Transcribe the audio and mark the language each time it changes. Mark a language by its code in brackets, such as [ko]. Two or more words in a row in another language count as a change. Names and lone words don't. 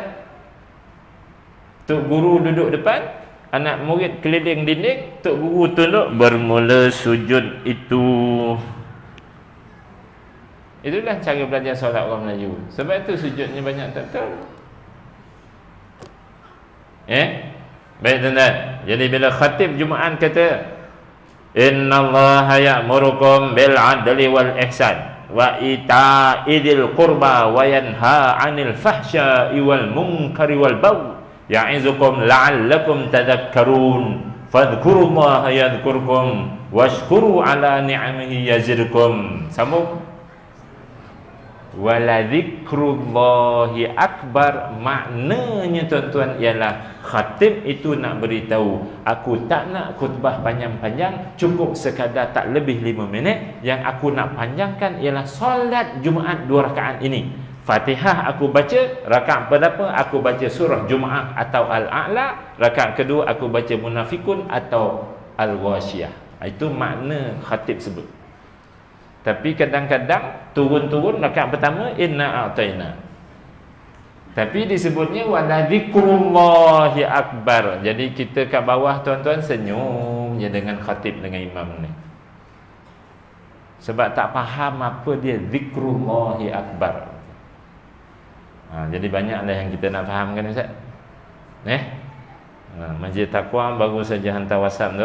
[ms] Tok guru duduk depan, anak murid keliling dinding, tok guru tunduk, bermula sujud itu. Itulah cara belajar solat orang Melayu. Sebab itu sujudnya banyak tak tahu. Baik tuan-tuan. Jadi bila khatib Jumaat kata, [ar] إن الله يأمر بالعدل والإحسان وإيتاء ذي القربى وينهى عن الفحشاء والمنكر والبغي يعظكم لعلكم تذكرون فاذكروا الله يذكركم واشكروه على نعمه يزدكم. [ms] Sambung. [ar] ولذكر الله أكبر, [ms] maknanya tuan-tuan ialah khatib itu nak beritahu, aku tak nak khutbah panjang-panjang, cukup sekadar tak lebih 5 minit. Yang aku nak panjangkan ialah solat Jumaat 2 rakaat ini. Fatihah aku baca, rakaat pertama aku baca surah Jumaat atau Al-A'la, rakaat kedua aku baca Munafikun atau Al-Ghashiyah. Itu makna khatib sebut. Tapi kadang-kadang turun-turun rakaat pertama [ar] إنا أعطينا. [ms] Tapi disebutnya [ar] ولذكر الله أكبر. [ms] Jadi kita kat bawah tuan-tuan senyum je dengan khatib dengan imam ni. Sebab tak faham apa dia [ar] ذكر الله أكبر. [ms] Jadi banyaklah yang kita nak fahamkan Ustaz. Masjid Taqwa baru saja hantar WhatsApp tu.